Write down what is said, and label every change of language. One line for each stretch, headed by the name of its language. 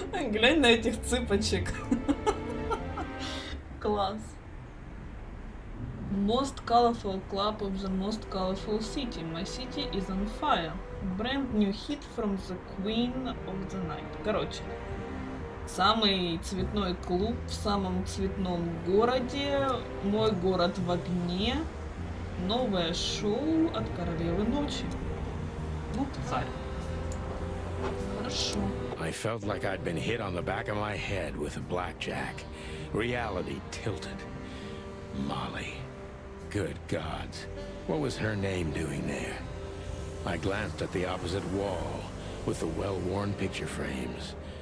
Russian: Глянь на этих цыпочек. Класс.
English: Most colorful club of the most colorful city. My city is on fire. Brand new hit from the queen of the night.
Russian: Короче, самый цветной клуб в самом цветном городе. Мой город в огне. Новое шоу от королевы ночи. Ну, царь. Хорошо.
English: I felt like I'd been hit on the back of my head with a blackjack. Reality tilted. Molly. Good gods. What was her name doing there? I glanced at the opposite wall with the well-worn picture frames.